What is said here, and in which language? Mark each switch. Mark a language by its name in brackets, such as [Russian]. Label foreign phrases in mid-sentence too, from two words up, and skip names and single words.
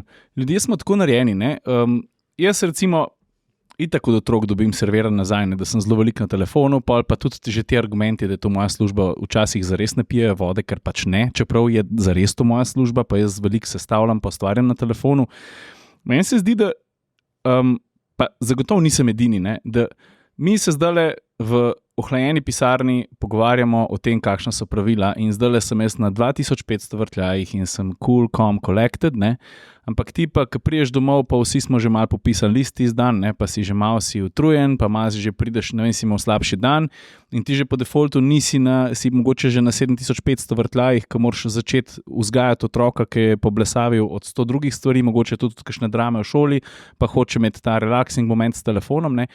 [Slovenian] Ljudje smo tako narejeni, ne? Jaz recimo, itak od otrok dobim serviran nazaj, ne, da sem zelo velik na telefonu, pa tudi že ti argumenti, da je to moja služba, včasih zares ne pijejo vode, ker pač ne, čeprav je zares to moja služba, pa jaz veliko sestavljam, pa ustvarjam na telefonu. Meni se zdi, da pa zagotovo nisem edini, ne, da mi se zdajle v ohlajeni pisarni pogovarjamo o tem, kakšna so pravila in zdajle sem jaz na 2500 vrtljajih in sem [English] cool, calm, collected, [Slovenian] ne? Ampak ti pa, ko priješ domov, pa vsi smo že malo popisali list iz dan, ne? Pa si že malo si utrujen, pa malo si že prideš, ne vem, si imel slabši dan in ti že po defaultu si mogoče že na 7500 vrtljajih, ko moraš začeti vzgajati otroka, ki je poblesavil od 100 drugih stvari, mogoče tudi kakšne drame v šoli, pa hoče imeti ta [English] relaxing moment [Slovenian] s telefonom, ne?